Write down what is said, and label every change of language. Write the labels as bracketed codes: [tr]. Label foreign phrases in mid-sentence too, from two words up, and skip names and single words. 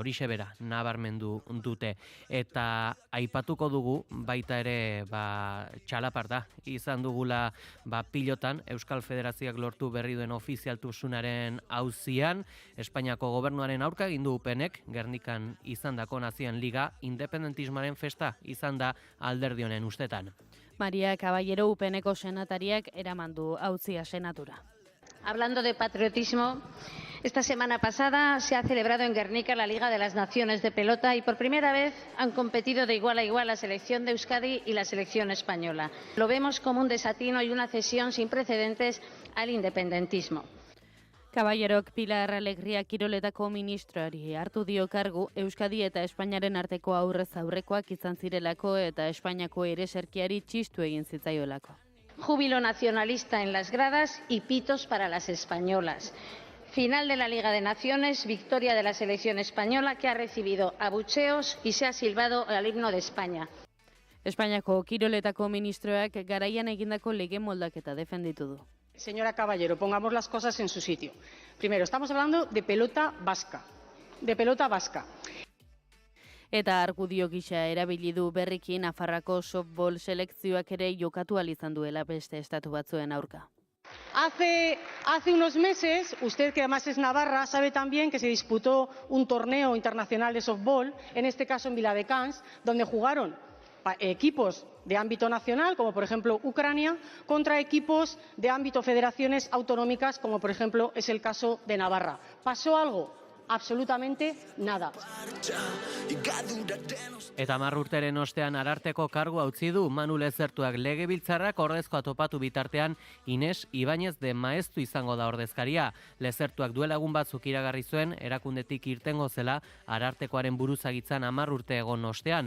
[eu] Horixe bera nabarmendu dute. Eta aipatuko dugu baita ere txalaparta izan dugula pilotan Euskal Federazioak lortu berri duen ofizialtasunaren auzian Espainiako gobernuaren aurka egin du UPNek, Gernikan izandako nazioen liga independentismoaren festa izan da alderdi honen ustetan. Maria Caballero UPNeko senatariak eraman du auzia senatura. [es] Hablando de patriotismo, esta semana pasada se ha celebrado en Guernica la Liga de las Naciones de Pelota y por primera vez han competido de igual a igual la selección de Euskadi y la selección española. Lo vemos como un desatino y una cesión sin precedentes al independentismo. [eu] Caballerok Pilar Alegria Kiroletako ministroari hartu dio kargu Euskadi eta Espainiaren arteko aurrez aurrekoak izan zirelako eta Espainiako ereserkiari txistu egin zitzaiolako. [es] Júbilo nacionalista en las gradas y pitos para las españolas. Final de la Liga de Naciones, victoria de la selección española que ha recibido abucheos y se ha silbado el himno de España. [eu] Espainiako Kiroletako ministroak garaian egindako lege moldaketa defenditu du. [es] Señora Caballero, pongamos las cosas en su sitio. Primero, estamos hablando de pelota vasca. De pelota vasca. [eu] Eta argudio gisa erabili du berriki Nafarroako softball selekzioak ere jokatu ahal izan duela beste estatu batzuen aurka. [es] Hace unos meses, usted que además es navarra, sabe también que se disputó un torneo internacional de softball, en este caso en Viladecans, donde jugaron equipos de ámbito nacional, como por ejemplo Ucrania, contra equipos de ámbito federaciones autonómicas, como por ejemplo es el caso de Navarra. ¿Pasó algo? Absolutamente nada. [eu] Eta 10 urteren ostean Ararteko kargua utzi du Manu Lezertuak. Legebiltzarrak ordezkoa topatu bitartean Ines Ibañez de Maeztu izango da ordezkaria. Lezertuak duela egun batzuk iragarri zuen erakundetik irtengo zela Arartekoaren buruzagitzan 10 urte egon ostean.